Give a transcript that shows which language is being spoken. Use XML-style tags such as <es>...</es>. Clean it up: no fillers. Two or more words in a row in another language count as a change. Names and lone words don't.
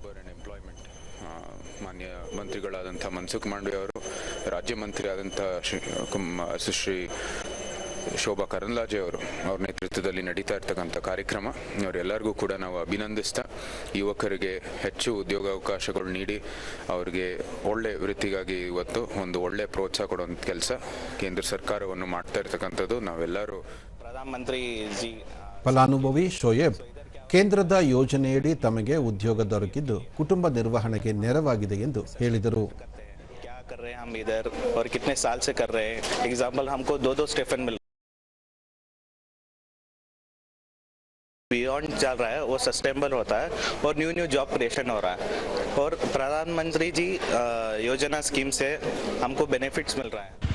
<kn>ಮಾನ್ಯ ಮಂತ್ರಿಗಳಾದಂಥ ಮನ್ಸುಖ್ ಮಾಂಡವಿಯಾ ಅವರು, ರಾಜ್ಯ ಮಂತ್ರಿ ಆದಂಥ ಶ್ರೀ ಶೋಭಾ ಕರಂದ್ಲಾಜೆ ಅವರು ಅವ್ರ ನೇತೃತ್ವದಲ್ಲಿ ನಡೀತಾ ಇರ್ತಕ್ಕಂಥ ಕಾರ್ಯಕ್ರಮ ಅವರೆಲ್ಲರಿಗೂ ಕೂಡ ನಾವು ಅಭಿನಂದಿಸ್ತಾ ಯುವಕರಿಗೆ ಹೆಚ್ಚು ಉದ್ಯೋಗಾವಕಾಶಗಳು ನೀಡಿ ಅವರಿಗೆ ಒಳ್ಳೆ ವೃತ್ತಿಗಾಗಿ ಇವತ್ತು ಒಂದು ಒಳ್ಳೆ ಪ್ರೋತ್ಸಾಹ ಕೊಡುವಂಥ ಕೆಲಸ ಕೇಂದ್ರ ಸರ್ಕಾರವನ್ನು ಮಾಡ್ತಾ ಇರ್ತಕ್ಕಂಥದ್ದು ನಾವೆಲ್ಲರೂ. ಪ್ರಧಾನಮಂತ್ರಿ ಫಲಾನುಭವಿ ಶೋಯಬ್ ಕೇಂದ್ರದ ಯೋಜನೆಯಡಿ ತಮಗೆ ಉದ್ಯೋಗ ದೊರಕಿದ್ದು ಕುಟುಂಬ ನಿರ್ವಹಣೆಗೆ ನೆರವಾಗಿದೆ ಎಂದು ಹೇಳಿದರು.</kn> <hi>कर रहे हैं हम इधर और कितने साल से कर रहे हैं. एग्जाम्पल हमको 2 स्टेफन मिल बियॉन्ड चल रहा है, वो सस्टेनेबल होता है और</hi> <en>new job creation</en> <hi>हो रहा है और प्रधानमंत्री जी योजना स्कीम से हमको बेनिफिट्स मिल रहा है.</hi>